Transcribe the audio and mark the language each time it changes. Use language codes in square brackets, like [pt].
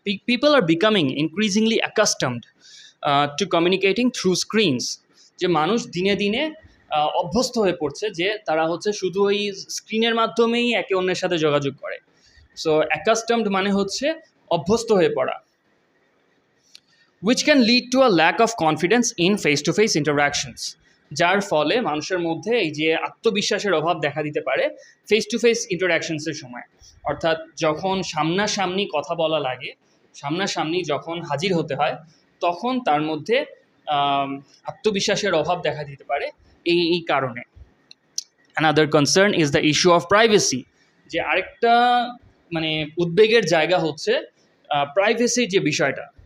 [en] People are becoming increasingly accustomed to communicating through screens. [bn] যে মানুষ দিনে দিনে অভ্যস্ত হয়ে পড়ছে যে তারা হচ্ছে শুধু ওই স্ক্রিনের মাধ্যমেই একে অন্যের সাথে যোগাযোগ করে। [en] so accustomed [bn] মানে হচ্ছে অভ্যস্ত হয়ে পড়া, [en] which can lead to a lack of confidence in face-to-face interactions. [bn] যার ফলে মানুষের মধ্যে এই যে আত্মবিশ্বাসের অভাব দেখা দিতে পারে ফেস টু ফেস ইন্টারাকশনসের সময়। অর্থাৎ যখন সামনাসামনি কথা বলা লাগে, সামনাসামনি যখন হাজির হতে হয়, তখন তার মধ্যে আত্মবিশ্বাসের অভাব দেখা দিতে পারে এই কারণে। [en] Another concern is the issue of privacy. [bn] যে আরেকটা মানে উদ্বেগের জায়গা হচ্ছে প্রাইভেসির যে বিষয়টা।